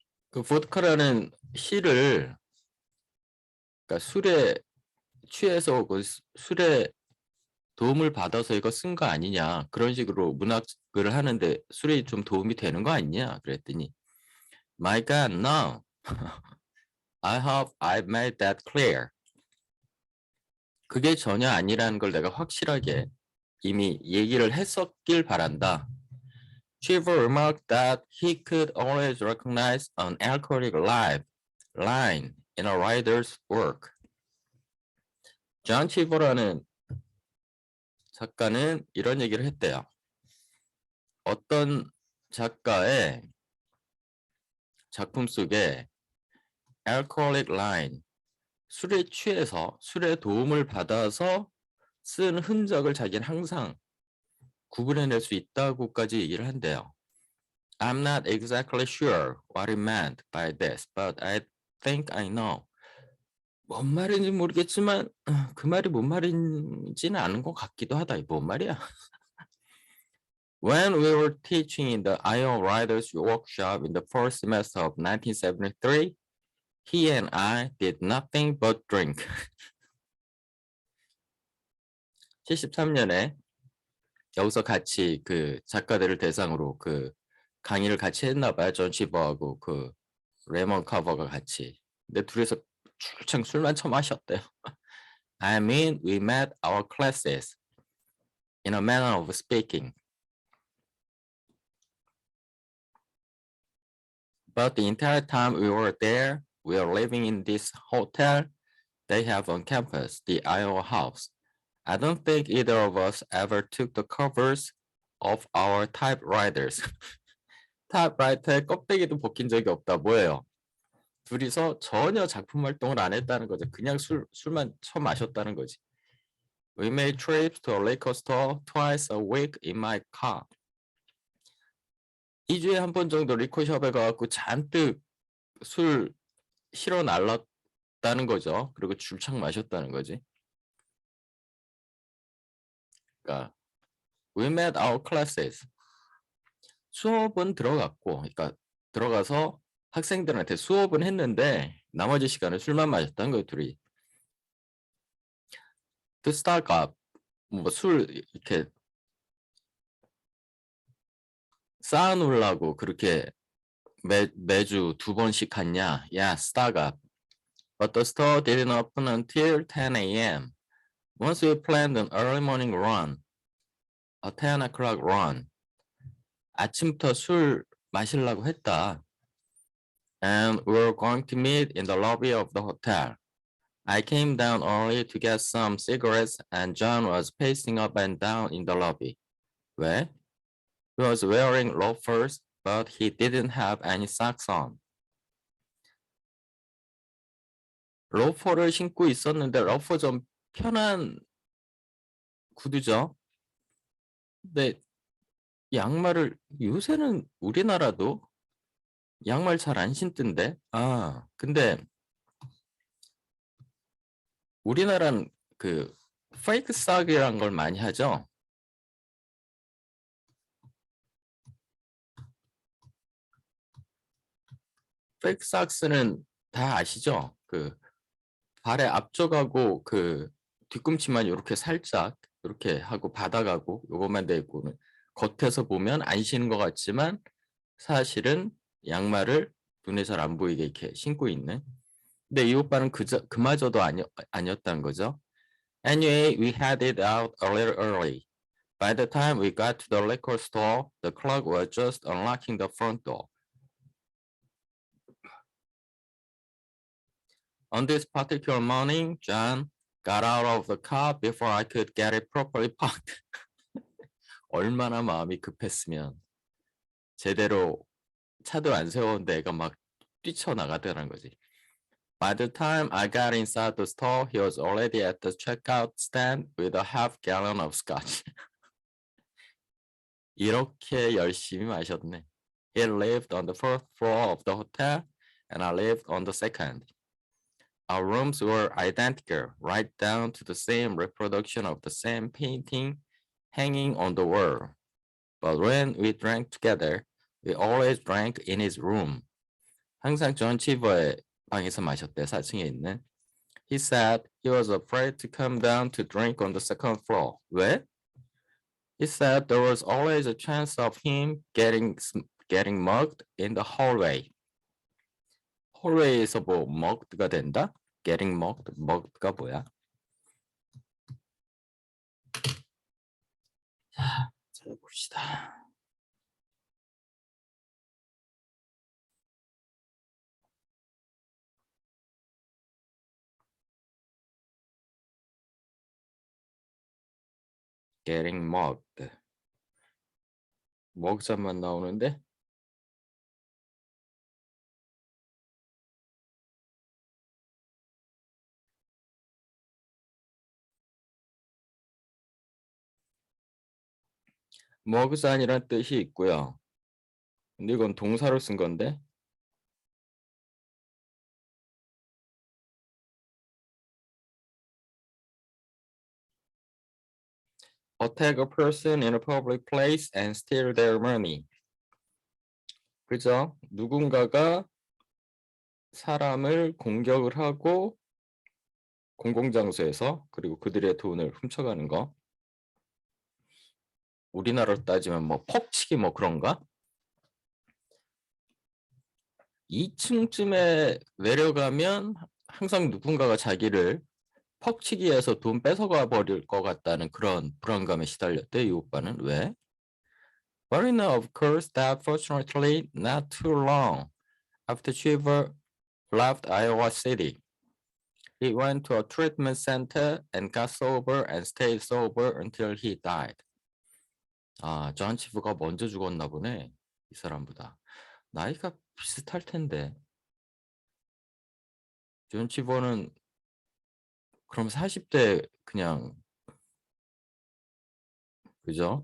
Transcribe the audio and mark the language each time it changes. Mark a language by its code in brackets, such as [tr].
[ko] 보드카라는 시를 그러니까 술에 취해서 술에 도움을 받아서 이거 쓴 거 아니냐. 그런 식으로 문학을 하는데 술이 좀 도움이 되는 거 아니냐. 그랬더니 [en] My God, no. I hope I've made that clear. [ko] 그게 전혀 아니라는 걸 내가 확실하게 이미 얘기를 했었길 바란다. [en] Cheever remarked that he could always recognize an alcoholic line in a writer's work. [ko] 존 치버라는 작가는 이런 얘기를 했대요. 어떤 작가의 작품 속에 alcoholic line, 술에 취해서 술의 도움을 받아서 쓴 흔적을 자기는 항상 구분해낼 수 있다고까지 얘기를 한대요. [en] I'm not exactly sure what he meant by this, but I think I know. [ko] 뭔 말인지 모르겠지만 그 말이 뭔 말인지는 아는 것 같기도 하다. 뭔 말이야? [en] When we were teaching in the IO Writers Workshop in the first semester of 1973, he and I did nothing but drink. [ko] 73년에 여기서 같이 그 작가들을 대상으로 그 강의를 같이 했나 봐요. 존 치버하고 그 레몬 커버가 같이. 근데 둘이서 출창 술만 처마셨대요. [en] I mean, we met our classes in a manner of speaking. But the entire time we were there, we were living in this hotel they have on campus, the Iowa House. I don't think either of us ever took the covers of our typewriters. [ko] 타입라이터의 껍데기도 벗긴 적이 없다. 뭐예요? 둘이서 전혀 작품 활동을 안 했다는 거죠. 그냥 술만 처마셨다는 거지. [en] We made trips to a liquor store twice a week in my car. [ko] 2주에 한 번 정도 리코숍에 가갖고 잔뜩 술 실어 날랐다는 거죠. 그리고 줄창 마셨다는 거지. 그러니까 [en] we met our classes. [ko] 수업은 들어갔고, 그러니까 들어가서 학생들한테 수업은 했는데 나머지 시간은 술만 마셨다는 거예요, 둘이. 그 스타가 뭐 술 이렇게 쌓아놓으려고 그렇게 매주 2번씩 갔냐? 야, 스타가. [en] But the store didn't open until 10 a.m. Once we planned an early morning run, a 10 o'clock run. [ko] 아침부터 술 마시려고 했다. [en] And we were going to meet in the lobby of the hotel. I came down early to get some cigarettes and John was pacing up and down in the lobby. [ko] 왜? [en] He was wearing loafers, but he didn't have any socks on. [ko] 로퍼를 신고 있었는데 로퍼 좀 편한 구두죠. 근데 양말을 요새는 우리나라도 양말 잘 안 신던데. 근데 우리나라는 그 페이크 삭이란 걸 많이 하죠. 페이크 삭스는 다 아시죠? 그 발의 앞쪽하고 그 뒤꿈치만 이렇게 살짝 이렇게 하고 바닥하고 요것만 돼 있고는 겉에서 보면 안 신은 것 같지만 사실은 양말을 눈에 잘 안 보이게 이렇게 신고 있는. 근데 이 오빠는 그마저도 아니었다는 거죠. [en] Anyway, we headed out a little early. By the time we got to the liquor store, the clerk was just unlocking the front door. On this particular morning, John got out of the car before I could get it properly parked. [ko] 얼마나 마음이 급했으면 제대로 차도 안 세웠는데 애가 막 뛰쳐나가더라는 거지. [en] By the time I got inside the store, he was already at the checkout stand with a half gallon of scotch. [ko] 이렇게 열심히 마셨네. [en] He lived on the first floor of the hotel, and I lived on the second. Our rooms were identical, right down to the same reproduction of the same painting hanging on the wall. But when we drank together, we always drank in his room. [ko] 항상 존 치버의 방에서 마셨대, 4층에 있는. [en] He said he was afraid to come down to drink on the second floor. [ko] 왜? [en] He said there was always a chance of him getting mugged in the hallway. [ko] hallway에서 뭐 mugged가 된다? [en] getting mugged [ko] 가 뭐야? 찾아봅시다. [en] Getting mugged. [ko] 먹자만 나오는데 먹자이란 뜻이 있고요. 근데 이건 동사로 쓴 건데 [en] attack a person in a public place and steal their money. [ko] 그죠? 누군가가 사람을 공격을 하고 공공장소에서 그리고 그들의 돈을 훔쳐가는 거. 우리나라로 따지면 뭐 퍽치기 뭐 그런가? 2층쯤에 내려가면 항상 누군가가 자기를 퍽치기해서 돈 뺏어가 버릴 것 같다는 그런 불안감에 시달렸대, 이 오빠는. 왜? [en] But I know, of course, that fortunately not too long after Cheever left Iowa City, he went to a treatment center and got sober and stayed sober until he died. [ko] 아, 존 치버가 먼저 죽었나 보네, 이 사람보다. 나이가 비슷할 텐데. 존 치버는 그럼 40대 그냥 그죠?